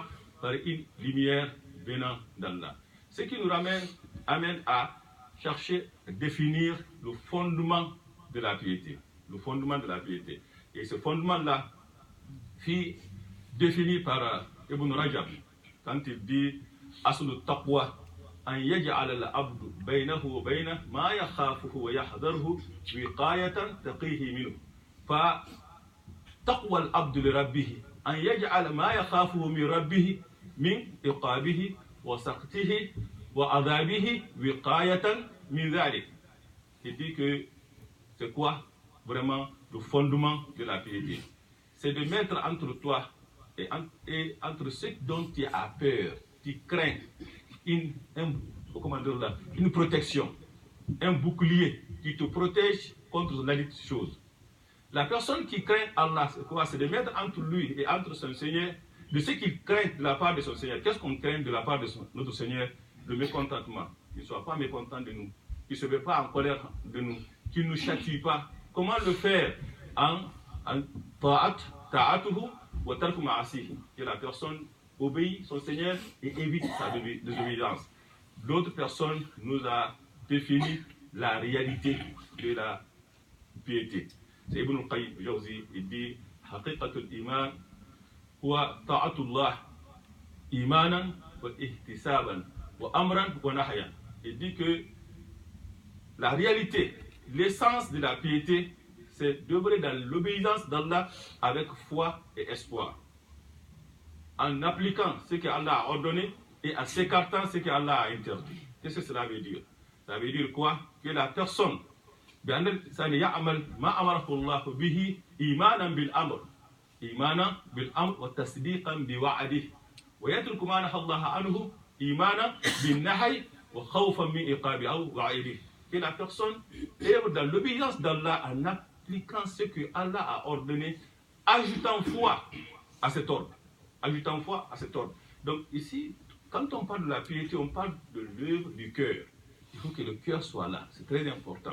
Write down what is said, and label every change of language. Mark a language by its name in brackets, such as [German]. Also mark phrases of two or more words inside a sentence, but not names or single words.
[French] Par une lumière venant d'Allah. Ce qui nous amène à chercher à définir le fondement de la piété. Le fondement de la piété. Et ce fondement-là fut défini par Ibn Rajab quand il dit [Arabic] أصل التقوى أن يجعل العبد بينه وبين ما يخافه ويحذره وقاية تقيه منه. فتقوى العبد لربه أن يجعل ما يخافه من ربه من عقابه وسخطه وعذابه وقاية من ذلك. [French] Il dit que c'est quoi vraiment le fondement de la piété? C'est de mettre entre toi et entre ceux dont tu as peur, tu crains, une protection, un bouclier qui te protège contre la chose. La personne qui craint Allah, c'est quoi? C'est de mettre entre lui et entre son Seigneur, de ce qu'il craint de la part de son Seigneur. Qu'est-ce qu'on craint de la part de notre Seigneur? Le mécontentement. Qu'il ne soit pas mécontent de nous, qu'il ne se met pas en colère de nous, qu'il ne nous châtie pas. Comment le faire? [Arabic] أن طاعته وترك معاصيه. [French] Que la personne obéit son Seigneur et évite sa désobéissance. D'autres personnes nous a défini la réalité de la piété. C'est Ibn al-Qayyim Jawzi, il dit [Arabic] حقيقة الإيمان هو طاعة الله إيمانا واحتسابا وأمرا ونهيا. [French] Il dit que la réalité, l'essence de la piété, c'est d'œuvrer dans l'obéissance d'Allah avec foi et espoir, en appliquant ce qu'Allah a ordonné et en s'écartant ce qu'Allah a interdit. Qu'est-ce que cela veut dire? Ça veut dire quoi? Que la personne [Arabic] بأن الإنسان يعمل ما أمره الله به إيمانا بالأمر وتصديقا بوعده ويترك ما نهى الله عنه إيمانا بالنهي وخوفا من عقابه أو وعيده. [French] Que la personne œuvre dans l'obéissance d'Allah en appliquant ce que Allah a ordonné, ajoutant foi à cet ordre. Ajoutant foi à cet ordre. Donc ici, quand on parle de la piété, on parle de l'œuvre du cœur. Il faut que le cœur soit là, c'est très important.